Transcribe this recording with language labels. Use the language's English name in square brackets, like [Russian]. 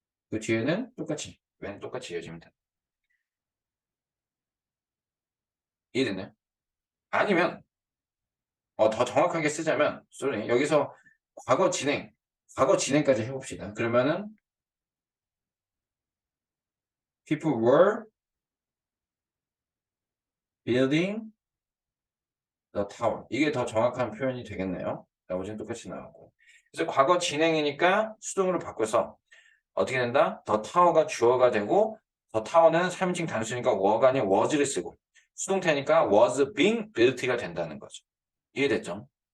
[Korean] 그 뒤에는 똑같이, 왼 똑같이 이어지면 돼. 이해됐나요? 아니면 더 정확하게 쓰자면 sorry, 여기서 과거 진행까지 해봅시다. 그러면은 [English] people were building the tower. [Korean] 이게 더 정확한 표현이 되겠네요. 나머지는 똑같이 나왔고. 그래서 과거 진행이니까 수동으로 바꿔서 어떻게 된다? the tower가 주어가 되고 the tower는 3인칭 단수니까 were가 아닌 was를 쓰고 수동태니까 was being built가 된다는 거죠. 이해됐죠?